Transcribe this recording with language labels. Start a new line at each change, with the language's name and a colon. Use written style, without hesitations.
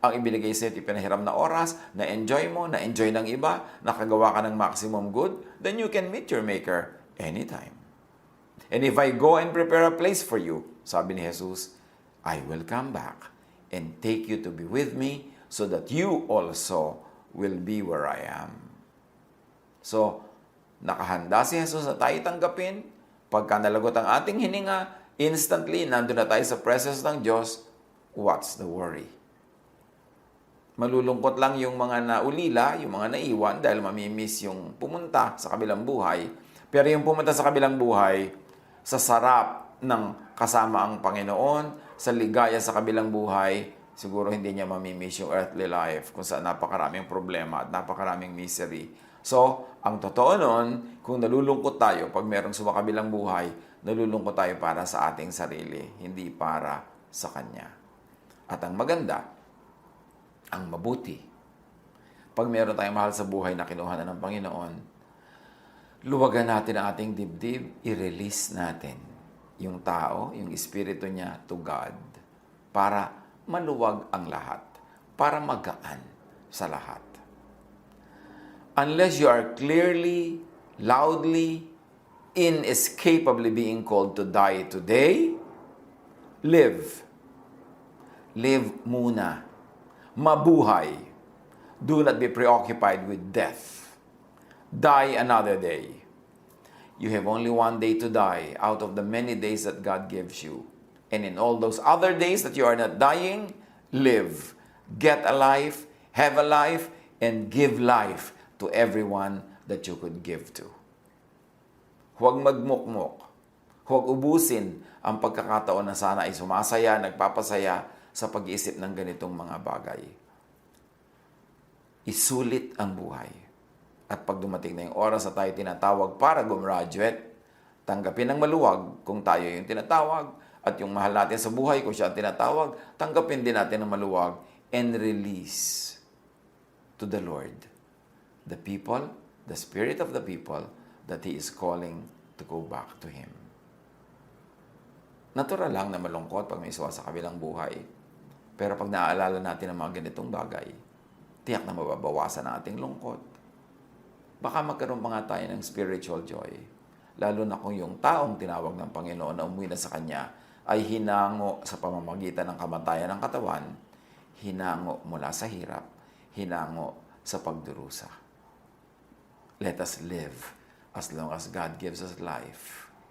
Filipino: Ang ibinigay sa'yo, ipinahiram na oras, na-enjoy mo, na-enjoy ng iba, nakagawa ka ng
English: maximum good, then you can meet your Maker anytime. And if I go and prepare a place for you,
Filipino: sabi ni Jesus,
English: I will come back and take you to be with me so that you also will be where I am.
Filipino: So, nakahanda si Jesus na tayo tanggapin. Pagka nalagot ang ating hininga, instantly, nandun na tayo sa presence ng Diyos.
English: What's the worry?
Filipino: Malulungkot lang yung mga naulila, yung mga naiwan dahil mamimiss yung pumunta sa kabilang buhay. Pero yung pumunta sa kabilang buhay, sa sarap ng kasama ang Panginoon, sa ligaya sa kabilang buhay, siguro hindi niya mamimiss yung earthly life kung saan napakaraming problema at napakaraming misery. So, ang totoo nun, kung nalulungkot tayo pag merong sumakabilang buhay, nalulungkot tayo para sa ating sarili, hindi para sa Kanya. At ang maganda, ang mabuti, pag meron tayong mahal sa buhay na kinuha na ng Panginoon, luwagan natin ang ating dibdib, i-release natin yung tao, yung espiritu niya to God, para maluwag ang lahat, para magaan sa lahat.
English: Unless you are clearly, loudly, inescapably being called to die today, live. Live muna.
Filipino: Mabuhay.
English: Do not be preoccupied with death. Die another day. You have only one day to die out of the many days that God gives you. And in all those other days that you are not dying, live. Get a life, have a life, and give life to everyone that you could give to.
Filipino: Huwag magmukmok. Huwag ubusin ang pagkakataon na sana ay sumasaya, nagpapasaya sa pag-iisip ng ganitong mga bagay. Isulit ang buhay. At pag dumating na yung oras na tayo tinatawag para gumraduate, tanggapin ng maluwag kung tayo yung tinatawag, at yung mahal natin sa buhay kung siya ang tinatawag, tanggapin din natin ng maluwag
English: and release to the Lord the people, the spirit of the people that He is calling to go back to Him.
Filipino: Natural lang na malungkot pag may isawa sa kabilang buhay. Pero pag naaalala natin ang mga ganitong bagay, tiyak na mababawasan ang ating lungkot. Baka magkaroon pa nga tayo ng spiritual joy. Lalo na kung yung taong tinawag ng Panginoon na umuwi na sa Kanya ay hinango sa pamamagitan ng kamatayan ng katawan, hinango mula sa hirap, hinango sa pagdurusa.
English: Let us live as long as God gives us life.